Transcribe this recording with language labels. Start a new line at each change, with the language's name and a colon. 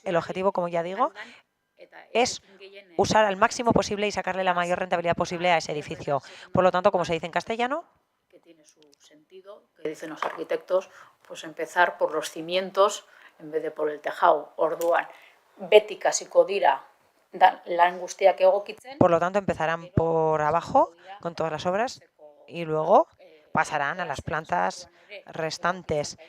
Spanish: El objetivo, como ya digo, es usar al máximo posible y sacarle la mayor rentabilidad posible a ese edificio. Por lo tanto, como se dice en castellano, que tiene su sentido, que dicen los arquitectos, pues empezar por los cimientos en vez de por el tejado.
Basque: Orduan, beti kasiko dira lan guztiak egokitzen.
Spanish: Por lo tanto, empezarán por abajo con todas las obras y luego pasarán a las plantas restantes.